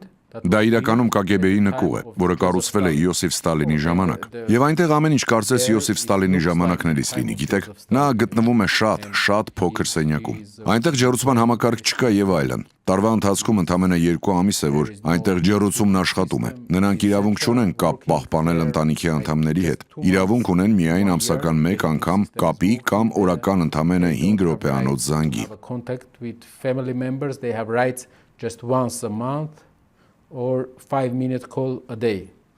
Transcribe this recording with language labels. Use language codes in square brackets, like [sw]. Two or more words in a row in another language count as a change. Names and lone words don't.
[hy] Դա իրականում KGB-ի նկուղ է, որը կառուցվել է Իոսիֆ Ստալինի ժամանակ։ Եվ այնտեղ ամեն ինչ կարծես Իոսիֆ Ստալինի ժամանակներից լինի, գիտեք։ Նա գտնվում է շատ փոքր սենյակում։ Այնտեղ ջեռուցման համակարգ չկա եւ այլն։ Տարվա ընթացքում ընդամենը 2 ամիս է, որ այնտեղ ջեռուցումն աշխատում է։ Նրանք իրավունք չունեն կապ պահպանել ընտանիքի անդամների հետ։ Իրավունք ունեն միայն ամսական 1 անգամ կապի կամ օրական ընդամենը 5 րոպեանոց զանգի։ [en] Contact with family members, they have rights just once a month or 5-minute call a day.